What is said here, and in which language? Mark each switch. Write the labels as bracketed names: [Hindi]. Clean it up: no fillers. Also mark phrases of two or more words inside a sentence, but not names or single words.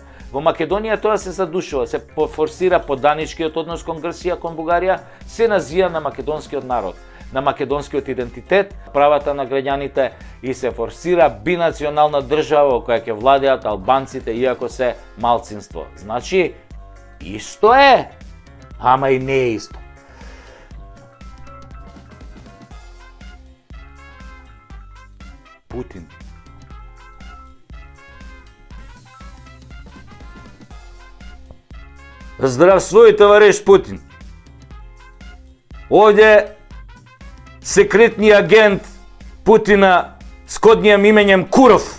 [Macedonian] Во Македонија тоа се задушува, се форсира поданичкиот однос кон Грција, кон Бугарија, се назија на македонскиот народ, на македонскиот идентитет, правата на граѓаните и се форсира бинационална држава во која ќе владеат албанците иако се малцинство. Значи, исто е, ама и не е исто. Путин. [Russian] Здравствуй, товариш Путин. [Macedonian] Овде секретни агент [Russian] Путина с коднијам именем Куров.